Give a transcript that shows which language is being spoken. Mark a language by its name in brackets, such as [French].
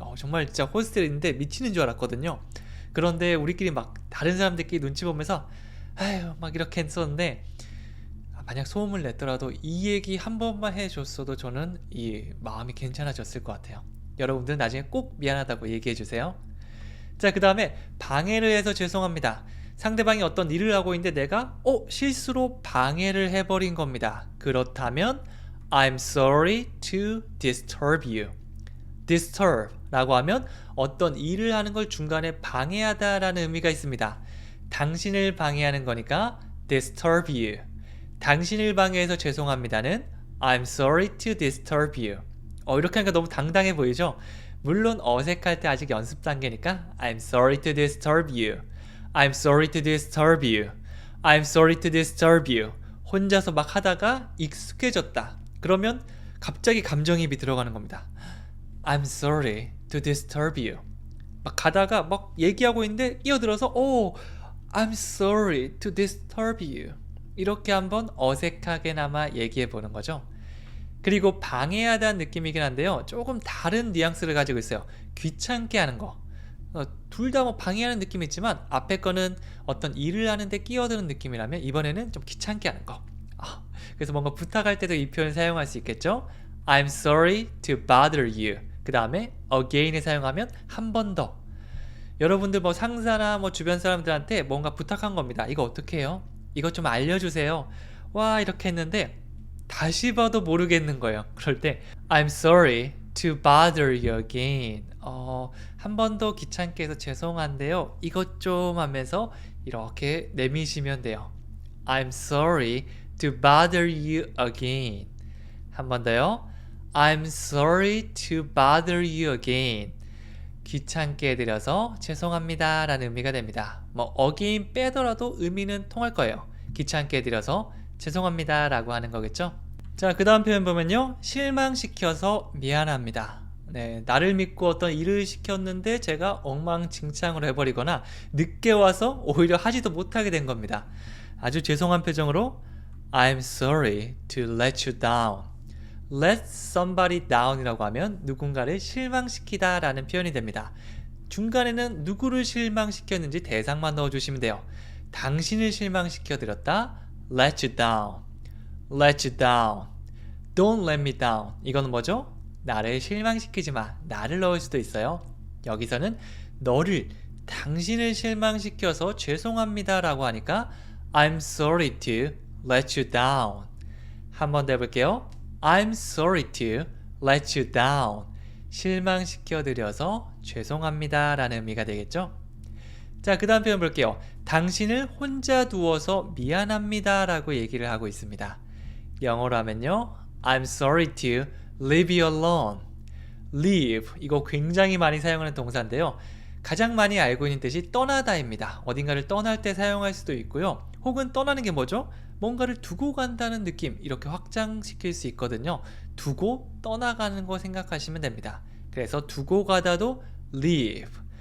[Korean] 정말 진짜 호스텔인데 미치는 줄 알았거든요. 그런데 우리끼리 막 다른 사람들끼리 눈치 보면서 아휴 막 이렇게 했었는데 만약 소음을 냈더라도 이 얘기 한 번만 해줬어도 저는 이 마음이 괜찮아졌을 것 같아요. 여러분들 나중에 꼭 미안하다고 얘기해 주세요. 자, 그 다음에 방해를 해서 죄송합니다. 상대방이 어떤 일을 하고 있는데 내가 실수로 방해를 해버린 겁니다. 그렇다면 [English] I'm sorry to disturb you. [Korean] disturb 라고 하면 어떤 일을 하는 걸 중간에 방해하다 라는 의미가 있습니다. 당신을 방해하는 거니까 [English] disturb you. [Korean] 당신을 방해해서 죄송합니다는 [English] I'm sorry to disturb you. [Korean] 이렇게 하니까 너무 당당해 보이죠? 물론 어색할 때 아직 연습 단계니까 [English] I'm sorry to disturb you. I'm sorry to disturb you. I'm sorry to disturb you. [Korean] 혼자서 막 하다가 익숙해졌다. 그러면 갑자기 감정이입이 들어가는 겁니다. [English] I'm sorry to disturb you. [Korean] 막 가다가 막 얘기하고 있는데 끼어들어서 [English] I'm sorry to disturb you. [Korean] 이렇게 한번 어색하게나마 얘기해 보는 거죠. 그리고 방해하다는 느낌이긴 한데요. 조금 다른 뉘앙스를 가지고 있어요. 귀찮게 하는 거. 둘 다 뭐 방해하는 느낌이 있지만 앞에 거는 어떤 일을 하는데 끼어드는 느낌이라면 이번에는 좀 귀찮게 하는 거. 그래서 뭔가 부탁할 때도 이 표현 사용할 수 있겠죠. [English] I'm sorry to bother you. [Korean] 그 다음에 again을 사용하면 한 번 더. 여러분들 뭐 상사나 뭐 주변 사람들한테 뭔가 부탁한 겁니다. 이거 어떻게 해요? 이것 좀 알려주세요. 와 이렇게 했는데 다시 봐도 모르겠는 거예요. 그럴 때 [English] I'm sorry to bother you again. [Korean] 한 번 더 귀찮게 해서 죄송한데요. 이것 좀 하면서 이렇게 내미시면 돼요. [English] I'm sorry to bother you again. [Korean] 한 번 더요. [English] I'm sorry to bother you again. [Korean] 귀찮게 해드려서 죄송합니다 라는 의미가 됩니다. 뭐 again 빼더라도 의미는 통할 거예요. 귀찮게 해드려서 죄송합니다 라고 하는 거겠죠. 자, 그 다음 표현 보면요. 실망시켜서 미안합니다. 네, 나를 믿고 어떤 일을 시켰는데 제가 엉망진창으로 해버리거나 늦게 와서 오히려 하지도 못하게 된 겁니다. 아주 죄송한 표정으로 [English] I'm sorry to let you down. let somebody down [Korean] 이라고 하면 누군가를 실망시키다 라는 표현이 됩니다. 중간에는 누구를 실망시켰는지 대상만 넣어주시면 돼요. 당신을 실망시켜드렸다. [English] let you down. let you down. don't let me down. [Korean] 이거는 뭐죠? 나를 실망시키지 마. 나를 넣을 수도 있어요. 여기서는 너를, 당신을 실망시켜서 죄송합니다 라고 하니까 [English] I'm sorry to let you down. [Korean] 한 번 더 해볼게요. [English] I'm sorry to let you down. [Korean] 실망시켜드려서 죄송합니다 라는 의미가 되겠죠. 자, 그 다음 표현 볼게요. 당신을 혼자 두어서 미안합니다 라고 얘기를 하고 있습니다. 영어로 하면요. [English] I'm sorry to leave you alone. [Korean] leave, 이거 굉장히 많이 사용하는 동사인데요. 가장 많이 알고 있는 뜻이 떠나다입니다. 어딘가를 떠날 때 사용할 수도 있고요. 혹은 떠나는 게 뭐죠? 뭔가를 두고 간다는 느낌, 이렇게 확장시킬 수 있거든요. 두고 떠나가는 거 생각하시면 됩니다. 그래서 두고 가다도 leave.